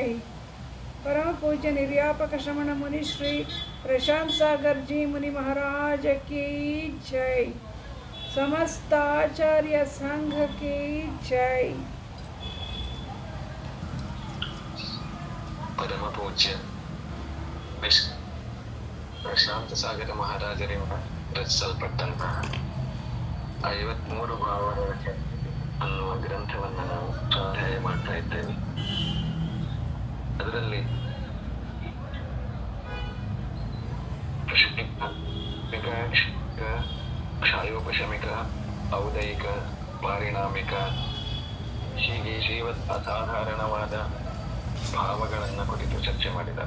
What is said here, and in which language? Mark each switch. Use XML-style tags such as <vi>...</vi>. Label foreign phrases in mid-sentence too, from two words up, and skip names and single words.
<hi>परम पूज्य निर्यापक श्रमण मुनि श्री प्रशांत सागर जी मुनि महाराज की जय। समस्त आचार्य संघ की जय। परम पूज्य</hi> <kn>ಪ್ರಶಾಂತ ಸಾಗರ ಮಹಾರಾಜರಿಂದ ರಚಿಸಲ್ಪಟ್ಟಂತಹ 53 ಭಾವಗಳ ಅನ್ನುವ ಗ್ರಂಥವನ್ನು ನಾವು ಸ್ವಾಧ್ಯಾಯ ಮಾಡ್ತಾ ಇದ್ದೇವೆ. ಅದರಲ್ಲಿ ಕ್ಷಾಯೋಪಶಮಿಕ, ಔದಯಿಕ, ಪಾರಿಣಾಮಿಕ ಹೀಗೆ ಜೀವತ್ ಅಸಾಧಾರಣವಾದ ಭಾವಗಳನ್ನು ಕುರಿತು ಚರ್ಚೆ ಮಾಡಿದ್ದಾರೆ.</kn>